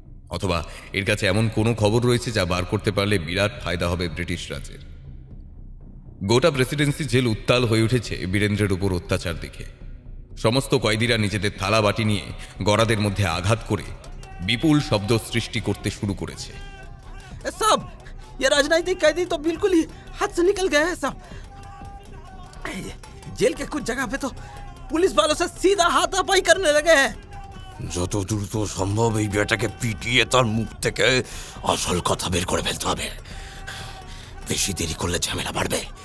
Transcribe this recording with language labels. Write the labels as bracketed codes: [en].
[bn] অথবা এর কাছে এমন কোনো খবর রয়েছে যা বার করতে পারলে বিরাট ফায়দা হবে ব্রিটিশ রাজের। গোটা প্রেসিডেন্সি জেল উত্তাল হয়ে উঠেছে বীরেন্দ্রের উপর অত্যাচার দেখে। সমস্ত কয়েদিরা নিজেদের থালা বাটি নিয়ে গড়াদের মধ্যে আঘাত করে বিপুল শব্দ সৃষ্টি করতে শুরু করেছে। [hi] सब ये राजनीतिक कैदी तो बिल्कुल ही हाथ से निकल गए हैं सब। जेल के कुछ जगह पे तो पुलिस वालों से सीधा हाथापाई करने लगे हैं। [bn] যত দ্রুত সম্ভব এই বেটাকে পিটিয়ে তার মুখ থেকে আসল কথা বের করে ফেলতে হবে। বেশি দেরি করলে ঝামেলা বাড়বে।